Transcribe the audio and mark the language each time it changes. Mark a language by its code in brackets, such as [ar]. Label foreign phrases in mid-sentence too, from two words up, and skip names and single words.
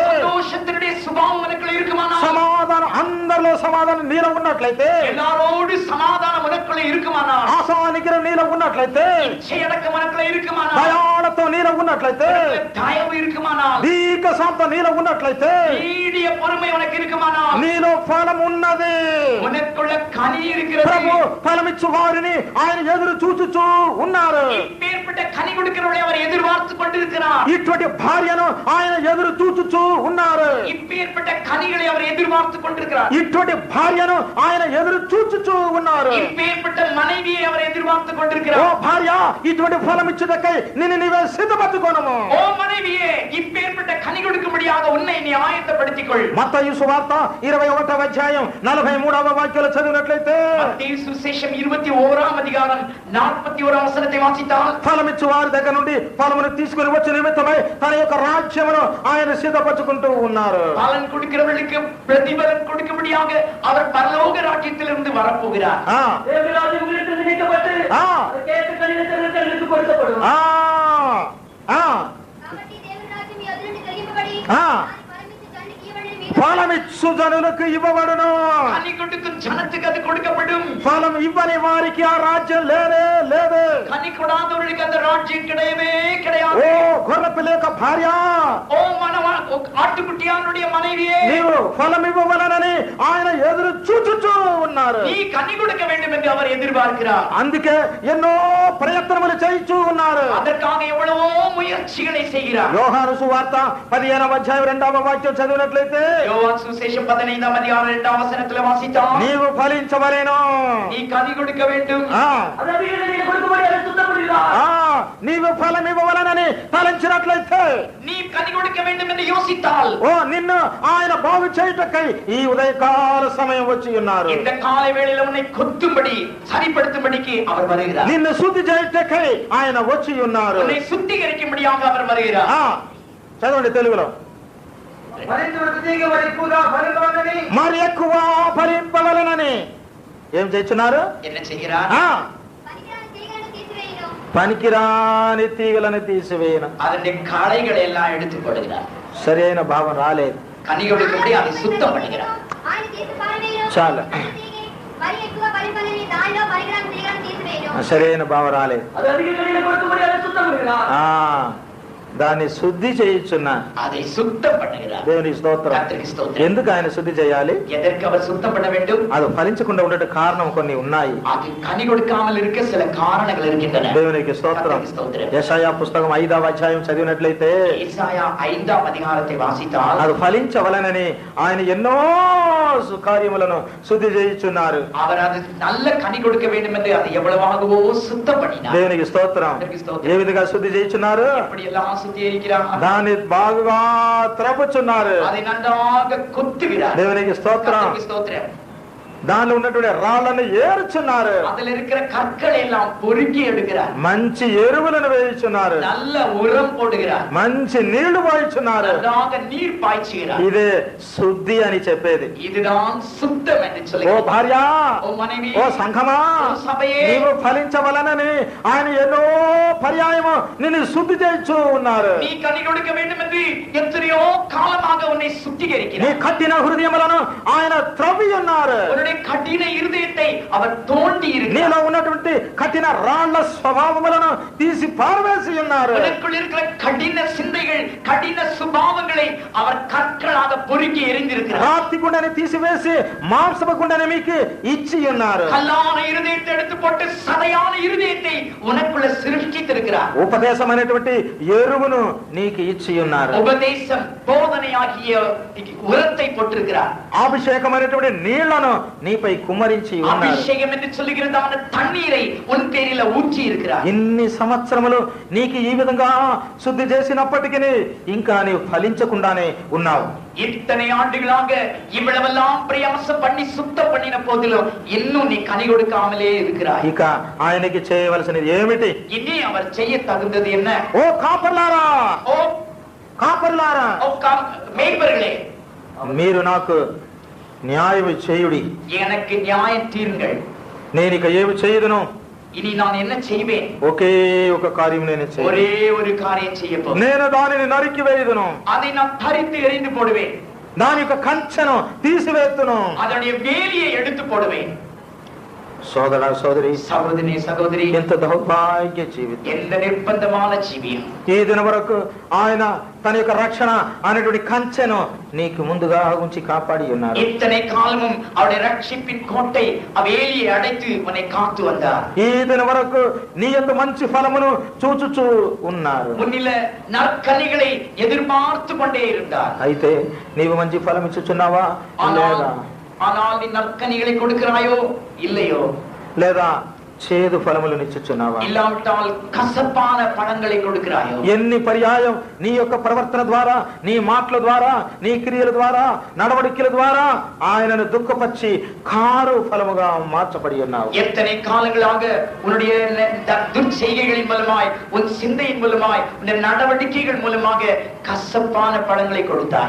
[ta] சந்தோஷத்தினுடைய சுபாவம் எனக்குள்ள இருக்குமானால், [te] సమాధానం, అందరిలో సమాధానం నీలో ఉన్నట్లయితే, [ta] எல்லாரோடு சமாதானம் எனக்குள்ள இருக்குமானால், [te] ఆశా నిగ్రహం నీలో ఉన్నట్లయితే, [ta] இச்சை அடக்கம் எனக்குள்ள இருக்குமானால், [te] దయాళతో నీలో ఉన్నట్లయితే, [ta] தயவு இருக்குமானால், [te] దీర్ఘ శాంతం నీలో ఉన్నట్లయితే, [ta] நீடிய பொறுமை உனக்கு இருக்குமானால், [te] నీలో ఫలం ఉన్నది. [ta] உனக்குள்ள கனி இருக்கிறது. [te] ప్రభు ఫలమిచ్చు వారిని ఆయన ఎదురు చూచుచూ ఉన్నారు. [ta] இப்பேற்பட்ட கனி கொடுக்கிறவளை அவர் எதிர்பார்த்து கொண்டிருக்கிறார். [te] ఇటువంటి భార్యను ఆయన ఎదురు చూచుచూ ఉన్నారు. [ta] இப்பேற்பட்ட கனிகளை அவர் எதிர்பார்த்து கொண்டிருக்கிறார். [te] ఇటువంటి భార్యను ఆయన ఎదురు చూచుచూ ఉన్నారు. [ta] இப்பேற்பட்ட மனைவியை அவர் எதிர்பார்த்து [te] ఓ [ta] கொண்டிருக்கிறார். [te] భార్య, ఇటువంటి ఫలం ఇచ్చుటకై నిన్ను నీవే సిద్ధపరచుకోనము. [ta] ஓ மனைவியே, இப்பேற்பட்ட கனி கொடுக்கும்படியாக உன்னை நீ ஆயத்தப்படுத்திக் கொள். [te] మత్తయి సువార్త 21వ అధ్యాయం 43వ వాక్యాలు చదివినట్లయితే, [ta] மத்தேயு சுவிசேஷம் 21ஆம் அதிகாரம் 41ஆம் வசனத்தை வாசித்தால், [te] ఫలమిచ్చు వారి దగ్గర నుండి ఫలమును తీసుకుని వచ్చే నిమిత్తమై తన యొక్క రాజ్యమును ఆయన సిద్ధపరచుకుంటూ ఉన్నారు. [ta] பலன் கொடுக்கிறவர்களுக்கு பிரதிபலன் கொடுக்கும்படியாக அவர் பரலோக ராஜ்யத்திலிருந்து வரப்போகிறார். ఆ தேவனுடைய ராஜ்யம் உங்களிடத்தில் நீக்கப்பட்டு ஆ. அதற்கேற்ற கனிதர்களுக்கு கொடுக்கப்படும். ఆ ఆ [te] కాబట్టి దేవుని రాజ్యం మీ ఎదురుండి కలిగింపబడి ఆ. దాని ఫలమిచ్చు తండ్రికి ఇవ్వబడిన మీద ఫలమిచ్చు జనులకు ఇవ్వబడును. [ta] கனி கொடுக்கும் ஜனத்துக்கு அது கொடுக்கப்படும். [te] ఫలం ఇవ్వని వారికి ఆ రాజ్యం లేనే లేదు. [ta] கனி கொடாதவர்களுக்கு அந்த ராஜ்யம் கிடையவே கிடையாது. [te] ఓ గొర్రె పిల్ల యొక్క భార్య, [ta] ஓ ஆட்டுக்குட்டியானுடைய மனைவியே, [te] నీవు ఫలం ఇవ్వవలనని ఆయన ఎదురు చూచుచూ ఉన్నారు. [ta] நீ கனி கொடுக்க வேண்டும் என்று அவர் எதிர்பார்க்கிறார். [te] అందుకే ఎన్నో ప్రయత్నములు చేయిచూ ఉన్నారు. [ta] அதற்காக எவ்வளவோ முயற்சிகளை செய்கிறார். [te] యోహాను సువార్త 15వ అధ్యాయం 2వ వాక్యం చదివినట్లయితే, [ta] யோவான் சுவிசேஷம் 15ஆம் அதிகாரம் 2ஆம் வசனத்தில் வாசித்தால், [te] నీవు ఫలించవలెను. [ta] நீ கனி கொடுக்க வேண்டும். ఆ அந்த வீடு நீங்க கொடுக்கும்படி அதை சுத்தப்படுகிறார். [te] ఆ నీవు ఫలం ఇవ్వవలనని తలంచినట్లయితే, [ta] நீ கனி கொடுக்க வேண்டும் என்று யோசித்தால், [te] ఓ నిన్ను ఆయన బాగు చేయుటకై ఈ ఉదయకాల సమయం వచ్చి ఉన్నారు. [ta] இந்த காலை வேளையில உன்னை கொத்தும்படி சரிப்படுத்தும்படிக்கு அவர் வருகிறார். [te] నిన్ను శుద్ధి చేయుటకై ఆయన వచ్చి ఉన్నారు. [ta] உன்னை சுத்திகரிக்கும்படியாக அவர் வருகிறார். [te] ఆ చదవండి తెలుగులో. మరింత తీగబడి ఎక్కువగా ఫలింపవలనని మరి ఎక్కువ ఫలింపవలనని ఏం చేస్తున్నారు? [ta] என்ன செய்கிறார்? ఆ [te] పనికిరాని తీగలను తీసివేయును. పనికిరాని తీగలను తీసివేయను. [ta] அதனுடைய களைகளை எல்லாம் எடுத்து போடுகிறார். [te] సరైన భావం రాలేదు. [ta] கனி கொடுக்கும்படி அதை சுத்தம் பண்ணுகிறார். [te] ఆయన తీసి పారవేయును. చాలు. తీగి మరి ఎక్కువ ఫలింపని దానిలో పనికిరాని తీగలను తీసివేయును. సరైన భావం రాలేదు. [ta] அது அதிக கனிகளை கொடுக்கும்படி அதை சுத்தப்படுகிறார். [te] ఆ దాన్ని శుద్ధి చేయుచున్నా. [ta] அதை சுத்தம் பண்ணுகிறார். [te] దేవుని స్తోత్రం. [ta] கர்த்தருக்கு ஸ்தோத்திரம். [te] ఎందుకు ఆయన శుద్ధి చేయాలి? [ta] எதற்கு அவர் சுத்தம் பண்ண வேண்டும்? [te] అది ఫలించకుండా ఉండే కారణం కొన్ని ఉన్నాయి. [ta] அது கனி கொடுக்காமல் இருக்க சில காரணங்கள் இருக்கின்றன. [te] దేవునికి స్తోత్రం. [ta] கர்த்தருக்கு ஸ்தோத்திரம். [te] యెషయా పుస్తకం 5వ అధ్యాయం చదివినట్లయితే, [ta] ஏசாயா 5ஆம் அதிகாரத்தை வாசித்தால், [te] అది ఫలించవలనని ఆయన ఎన్నో కార్యములను శుద్ధి చేయుచున్నారు. [ta] அவர் அது நல்ல கனி கொடுக்க வேண்டும் என்று அதை எவ்வளவாகவோ சுத்தம் பண்ணினார். [te] దేవునికి స్తోత్రం. ఏ విధంగా శుద్ధి చేయుచున్నారు? [ta] எப்படி எல்லாம் சுத்திகரிக்கிறார்? [te] దాన్ని బాగుగా త్రపుచున్నారు. [ta] அதை நன்றாக கொத்துகிறார். [te] దేవునికి స్తోత్రం. [ta] கர்த்தருக்கு ஸ்தோத்திரம். [te] దానిలో ఉన్నటువంటి రాళ్లను ఏరుచున్నారు. [ta] அதில் இருக்கிற கற்களை எல்லாம் பொறுக்கி எடுக்கிறார். [te] మంచి ఎరువులను వేయుచున్నారు. [ta] நல்ல உரம் போடுகிறார். [te] మంచి నీళ్లు పోయిచున్నారు. [ta] நன்றாக நீர் பாய்ச்சுகிறார். [te] ఇదే శుద్ధి అని చెప్పేది. [ta] இதுதான் சுத்தம் என்று [te] ఓ [ta] சொல்லுகிறார். [te] భార్య, ఓ మనవి, ఓ సంఘమా, ఓ సభయే, నీవు ఫలించవలనని ఆయన ఎన్నో పర్యాయము నిన్ను శుద్ధి చేయించు ఉన్నారు. [ta] நீ கனி கொடுக்க வேண்டும் என்று எத்தனையோ காலமாக உன்னை [te] నీ [ta] சுத்திகரிக்கிறார். [te] కఠిన హృదయములను ఆయన త్రవ్వి ఉన్నారు. [ta] உன்னுடைய கடின இருதயத்தை அவர் தோண்டி இருக்கிறார். [te] నీలో ఉన్నటువంటి కఠిన రాళ్ల స్వభావములను తీసి పారవేసి ఉన్నారు. [ta] உனக்குள் இருக்கிற கடின சிந்தைகள், கடின சுபாவங்களை அவர் கற்களாக பொறுக்கி எறிந்திருக்கிறார். [te] రాతి గుండెని తీసివేసి మాంసపు గుండెని మీకు ఇచ్చి ఉన్నారు. [ta] கல்லான இருதயத்தை எடுத்து போட்டு சதையான இருதயத்தை உனக்குள்ள சிருஷ்டித்திருக்கிறார். [te] ఉపదేశం అనేటువంటి ఎరువును నీకు ఇచ్చి ఉన్నారు. [ta] உபதேசம், போதனையாகிய உரத்தை போட்டிருக்கிறார். [te] అభిషేకం అనేటువంటి నీళ్లను నీపై కుమ్మరించి ఉన్నారు. [ta] அபிஷேகம் என்று சொல்லுகிறதான தண்ணீரை உன் பேரில ஊற்றி இருக்கிறார். [te] ఇన్ని సంవత్సరములు నీకు ఈ విధంగా శుద్ధి చేసినప్పటికీ ఇంకా నీవు ఫలించకుండానే ఉన్నావు. [ta] இத்தனை ஆண்டுகளாக இவ்வளவெல்லாம் பிரயாசம் பண்ணி சுத்தம் பண்ணின போதிலும் இன்னும் நீ கனி கொடுக்காமலே இருக்கிறாய். [te] ఇక ఆయనకి చేయవలసినది ఏమిటి? [ta] இனி அவர் செய்ய தகுந்தது என்ன? [te] ఓ కాపర్లారా, [ta] ஓ [te] కాపర్లారా, [ta] மேய்ப்பர்களே, [te] మీరు నాకు న్యాయం చేయుడి. [ta] எனக்கு நியாயம் தீருங்கள். [te] నేను ఇక ఏమి చేయదును? [ta] இனி நான் என்ன செய்வேன்? [te] ఒకే ఒక కార్యం నేను చేయను. [ta] ஒரே ஒரு காரியம் செய்ய போறேன். [te] నేను దానిని నరికి వేయుదును. [ta] அதை நான் தரித்து எறிந்து போடுவேன். [te] దాని యొక్క కంచెను తీసివేస్తును. [ta] அதனுடைய வேலியை எடுத்து போடுவேன். [te] సోదర సోదరి, సహోదరి సహోదరి, ఎంత దౌర్భాగ్య జీవితం, ఎంత నిర్బంధமான జీవితం. ఈ దిన వరకు ఆయన తన యొక్క రక్షణ అనేటువంటి కంచెను నీకు ముందుగా ఉంచి కాపాడి ఉన్నారు. [ta] இத்தனை காலமும் அவருடைய ரட்சிப்பின் கோட்டை வேலியை அடைத்து உன்னை காத்து வந்தார். [te] ఈ దిన వరకు నీ యొక్క మంచి ఫలమును చూచుచూ ఉన్నారు. [ta] முன்னில நற்கனிகளை எதிர்பார்த்து கொண்டே இருந்தார். [te] అయితే నీవు మంచి ఫలం ఇచ్చుచున్నావా లేదా? [ta] ஆனால் நீ நற்கனிகளை கொடுக்கிறாயோ இல்லையோ? [te] లేదా చేదు ఫలములను ఇచ్చుచున్నావా? [ta] இல்லாவிட்டால் கசப்பான பழங்களை கொடுக்கிறாயோ? [te] ఎన్ని పర్యాయం నీ యొక్క ప్రవర్తన ద్వారా, నీ మాటల ద్వారా, నీ క్రియల ద్వారా, నడవడికల ద్వారా ఆయనను దుఃఖపరిచి కారు ఫలముగా మార్చబడి ఉన్నావు. [ta] எத்தனை காலங்களாக உன்னுடைய துர்ச்செய்கைகளின் மூலமாய், உன் சிந்தையின் மூலமாய், உன் நடவடிக்கைகள் மூலமாக கசப்பான பழங்களை கொடுத்தாய்.